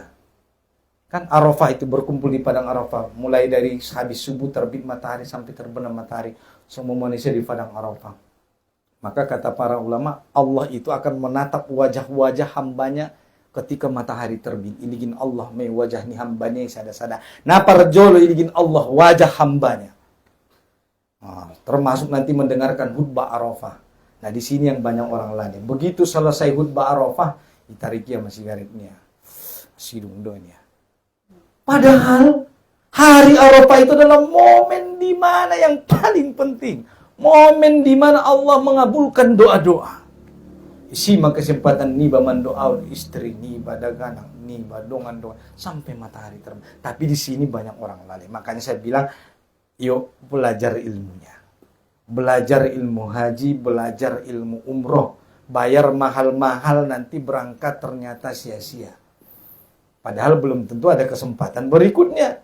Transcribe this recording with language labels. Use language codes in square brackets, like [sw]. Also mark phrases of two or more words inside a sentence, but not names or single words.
[id] Kan Arafah itu berkumpul di padang Arafah, mulai dari habis subuh terbit matahari sampai terbenam matahari, semua manusia di padang Arafah. Maka kata para ulama, Allah itu akan menatap wajah-wajah hambanya ketika matahari terbit. [btm] Iligin Allah may wajah ni hambanya sada-sada. Nah parjolo iligin Allah wajah hambanya. [id] Termasuk nanti mendengarkan khutbah Arafah. Nah di sini yang banyak orang lalai. Begitu selesai khutbah Arafah, ditarik ya masih garitnya, sidung doanya. Padahal hari Arafah itu adalah momen di mana yang paling penting. Momen di mana Allah mengabulkan doa-doa. Simak kesempatan [btm] niba mandoa [id] istri, [btm] niba daganang, niba dongan doa [id] sampai matahari terbit. Tapi di sini banyak orang lalai. Makanya saya bilang, yuk belajar ilmunya. Belajar ilmu haji, belajar ilmu umroh. Bayar mahal-mahal nanti berangkat ternyata sia-sia. Padahal belum tentu ada kesempatan berikutnya.